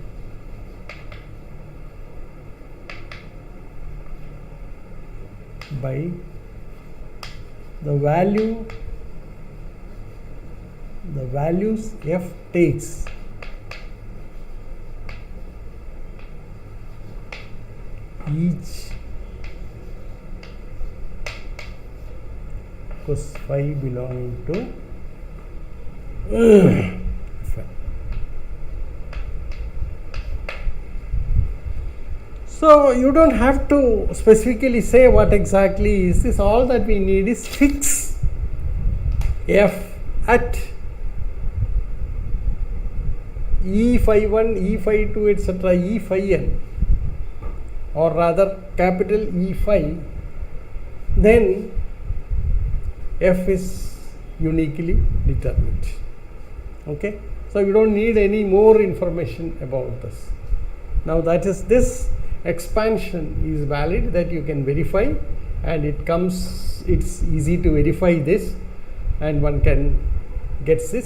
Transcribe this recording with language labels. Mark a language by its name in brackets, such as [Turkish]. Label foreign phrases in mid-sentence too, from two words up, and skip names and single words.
[English] the values f takes each cos phi belonging to phi. So you don't have to specifically say what exactly is this. All that we need is fix f at e phi 1, e phi 2, etc., e phi n, or rather capital E phi, then f is uniquely determined. Okay, so you don't need any more information about this. Now that is, this expansion is valid, that you can verify, and it's easy to verify this, and one can get this.